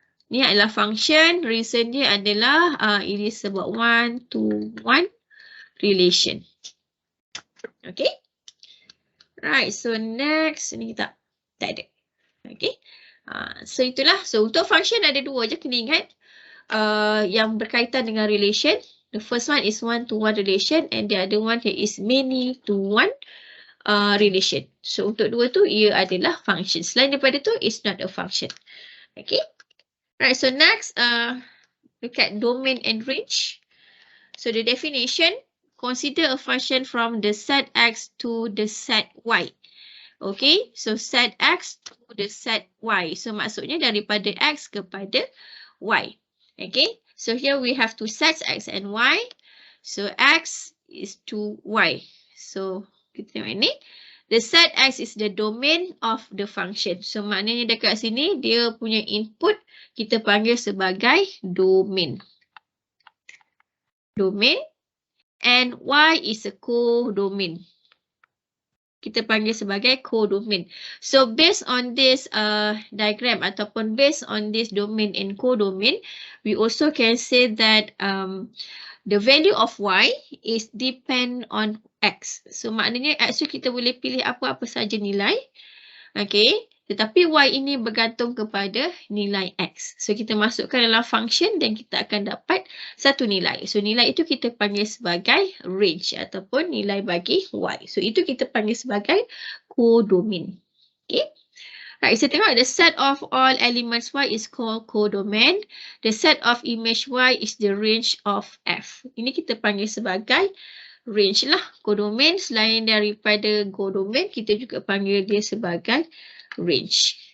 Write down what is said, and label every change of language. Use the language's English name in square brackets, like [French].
[Malay] Ni adalah function. Reason dia adalah [English] it is about 1-to-1 relation. [Malay] Okay. Right. So next ni kita tak ada. Okay. So itulah. So untuk function ada dua je, kena ingat. Yang berkaitan dengan relation. [English] The first one is 1-to-1 relation and the other one here is many-to-1 relation. [Malay] So untuk dua tu ia adalah function. Selain daripada tu, [English] it's not a function. Okay. Right, so next, look at domain and range. So the definition, consider a function from the set X to the set Y. Okay, so set X to the set Y. [Malay] So maksudnya daripada X kepada Y. [English] Okay, so here we have two sets X and Y. So X is to Y. So [Malay] kita tengok ini. [English] The set X is the domain of the function. [Malay] So maknanya dekat sini dia punya input kita panggil sebagai domain. [English] Domain. And Y is a codomain. [Malay] Kita panggil sebagai codomain. [English] So based on this diagram ataupun based on this domain and codomain, we also can say that the value of Y is depend on X. So [Malay] maknanya X tu kita boleh pilih apa-apa saja nilai. [English] Okay. [Malay] Tetapi Y ini bergantung kepada nilai X. So kita masukkan dalam function dan kita akan dapat satu nilai. So nilai itu kita panggil sebagai range ataupun nilai bagi Y. So itu kita panggil sebagai codomain. Okay. [English] Right, so [Malay] tengok [English] the set of all elements Y is called codomain. The set of image Y is the range of F. [Malay] Ini kita panggil sebagai range lah. Codomain selain daripada codomain, kita juga panggil dia sebagai range.